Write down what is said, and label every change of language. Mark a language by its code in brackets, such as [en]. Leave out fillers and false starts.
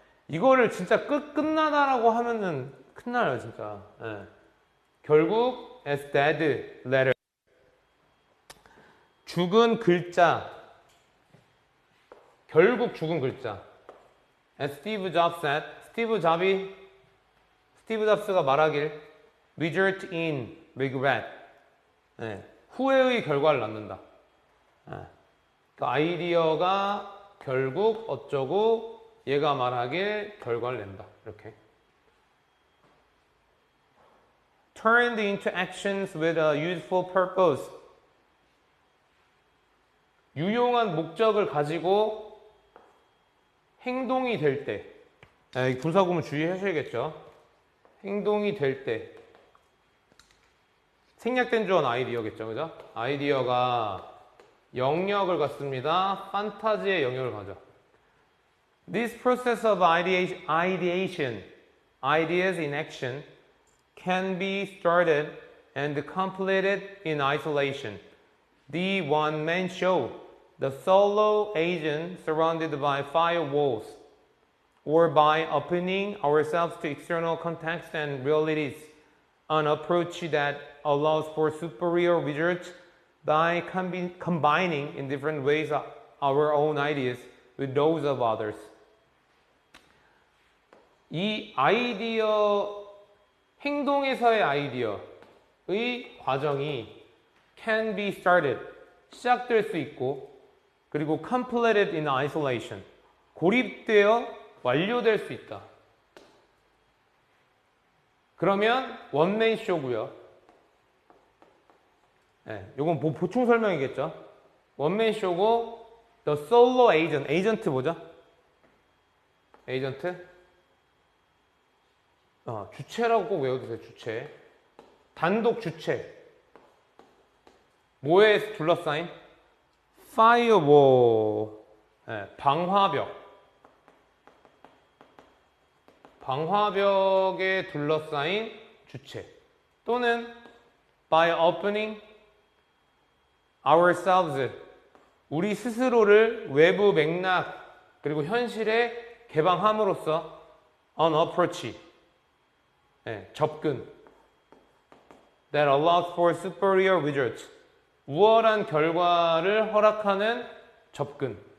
[ko] 이거를 진짜 끝나다라고 하면은 큰나요 진짜. 결국 [en] as dead letter [ko] 죽은 글자 결국 죽은 글자. [en] As Steve Jobs said, [ko] 스티브 잡스가 말하길 [en] result in regret [ko] 후회의 결과를 낳는다. 그 아이디어가 결국 어쩌고 얘가 말하길 결과를 낸다. 이렇게. [en] Turned into actions with a useful purpose. [ko] 유용한 목적을 가지고 행동이 될 때. 분사구문 주의하셔야겠죠. 행동이 될 때. 생략된 주어는 아이디어겠죠. 그죠? 아이디어가 영역을 갖습니다. 판타지의 영역을 가져. [en] This process of ideation, ideas in action, can be started and completed in isolation. The one-man show, the solo agent surrounded by firewalls, or by opening ourselves to external contexts and realities, an approach that allows for superior results by combining in different ways our own ideas with those of others. [ko] 이 아이디어, 행동에서의 아이디어의 과정이 [en] can be started, [ko] 시작될 수 있고, 그리고 [en] completed in isolation, [ko] 고립되어 완료될 수 있다. 그러면 원맨 쇼고요. 요건 보충 설명이겠죠. 원맨 쇼고 [en] the solo agent, [ko] 에이전트 뭐죠? 에이전트? 주체라고 꼭 외워두세요. 주체. 단독 주체. 뭐에 둘러싸인? firewall. 방화벽. 방화벽에 둘러싸인 주체. [en] 또는 by opening ourselves. [ko] 우리 스스로를 외부 맥락 그리고 현실에 개방함으로써 [en] an approach. 접근. That allows for superior results. [ko] 우월한 결과를 허락하는 접근.